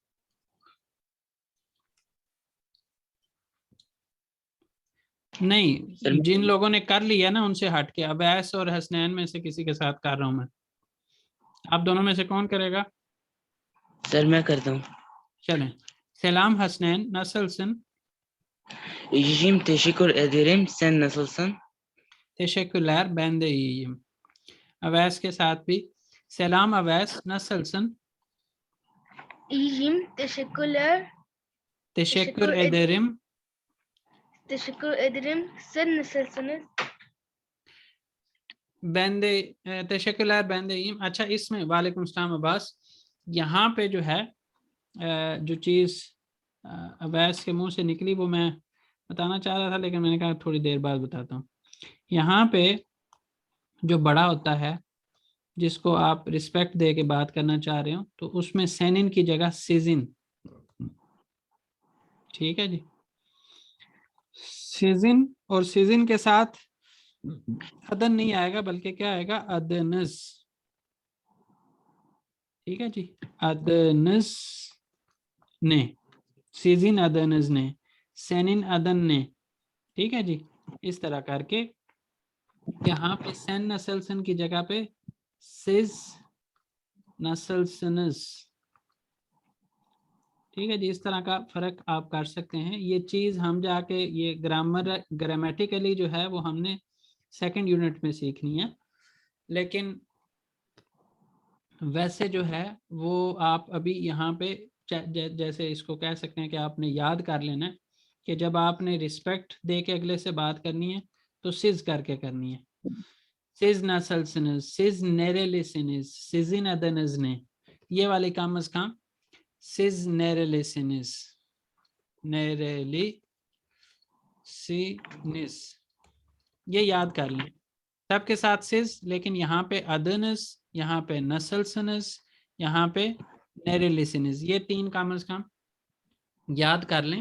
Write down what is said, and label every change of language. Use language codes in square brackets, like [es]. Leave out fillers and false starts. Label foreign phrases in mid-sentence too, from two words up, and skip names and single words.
[ur] نہیں، جن لوگوں نے کر لیا نا ان سے ہٹ کے، اویس اور حسنین میں سے کسی کے ساتھ کر رہا ہوں میں. آپ دونوں میں سے کون کرے گا? سر میں کرتا ہوں. چلیں۔ سلام حسنین nasılsın? [tr] İyiyim, teşekkür ederim. Sen nasılsın? Teşekkürler, ben de iyiyim. [ur] اویس کے ساتھ بھی سلام اویس [tr] nasılsın? İyiyim, teşekkürler. Teşekkür ederim. Teşekkür ederim. Sen nasılsınız? Ben de teşekkürler, ben de iyiyim। [ur] اچھا، اس میں وعلیکم سلام عباس، یہاں پہ جو ہے جو چیز اویس کے منہ سے نکلی وہ میں بتانا چاہ رہا تھا، لیکن میں نے کہا تھوڑی دیر بعد بتاتا ہوں. یہاں پہ جو بڑا ہوتا ہے جس کو آپ ریسپیکٹ دے کے بات کرنا چاہ رہے ہو، تو اس میں سینن کی جگہ سیزن. ٹھیک ہے جی، سیزن، اور سیزن کے ساتھ ادن نہیں آئے گا بلکہ کیا آئے گا? ادنس۔ ٹھیک ہے جی, [tr] adınız ne, sizin adınız ne, senin adın ne. [ur] ٹھیک ہے جی، اس طرح کر کے یہاں پہ [tr] sen nasılsın [ur] کی جگہ پہ [tr] siz nasılsınız. [ur] ٹھیک ہے جی، اس طرح کا فرق آپ کر سکتے ہیں. یہ چیز ہم جا کے یہ گرامیٹیکلی جو ہے وہ ہم نے [en] second unit [ur] میں سیکھنی ہے، لیکن ویسے جو ہے وہ آپ ابھی یہاں پہ جیسے اس کو کہہ سکتے ہیں کہ آپ نے یاد کر لینا ہے کہ جب آپ نے ریسپیکٹ دے کے اگلے سے بات کرنی ہے تو سز کر کے کرنی ہے. [tr] siz nasılsınız, siz nerelisiniz, sizin adınız ne, [ur] یہ والے کم از کم [tr] siz nerelisiniz, nerelisiniz, [ur] یہ یاد کر لیں سب کے ساتھ سز، لیکن یہاں پہ ادنس، یہاں پہ نسلسنس، یہاں پہ نریلیسینیس، یہ تین کم از کم یاد کر لیں.